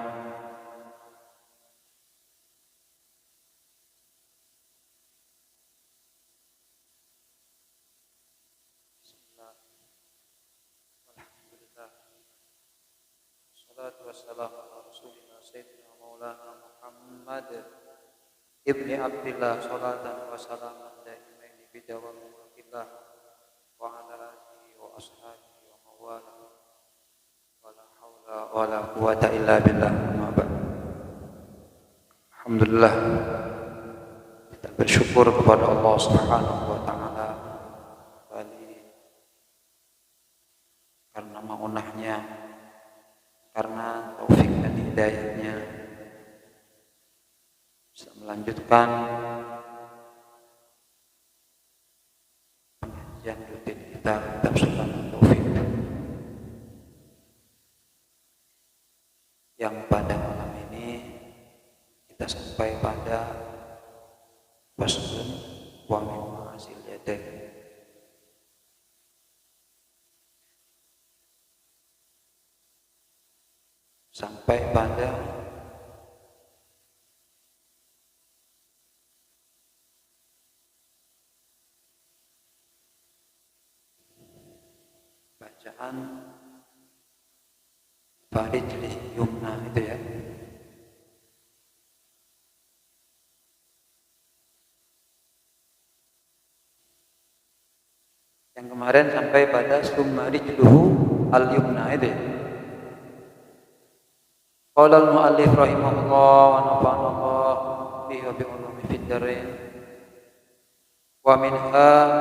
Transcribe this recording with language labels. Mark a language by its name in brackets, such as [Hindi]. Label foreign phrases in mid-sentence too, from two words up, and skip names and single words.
[Arabic] والسلام على رسولنا سيدنا مولانا محمد ابن عبد الله صلاة وسلاما دائمين بدوام ملك الله وعلى آله وأصحابه ومن والاه ولا حول ولا قوة إلا بالله. الحمد لله, [Indonesian] kita bersyukur kepada Allah [Arabic] سبحانه وتعالى [Indonesian] karena maunahnya, karena taufik dan hidayahnya bisa melanjutkan pengajian rutin kita kitab Sunan Taufik yang pada malam ini kita sampai pada [Arabic] فصل ومن مغاسل اليدين. [Indonesian] Sampai pada bacaan [Arabic] فرجله اليمنى [Indonesian] itu ya. Yang kemarin sampai pada [Arabic] ثم رجله اليمنى [Indonesian] itu ya. [Arabic] قال المؤلف رحمه الله ونفعنا الله به وبعلومه في الدارين ومنها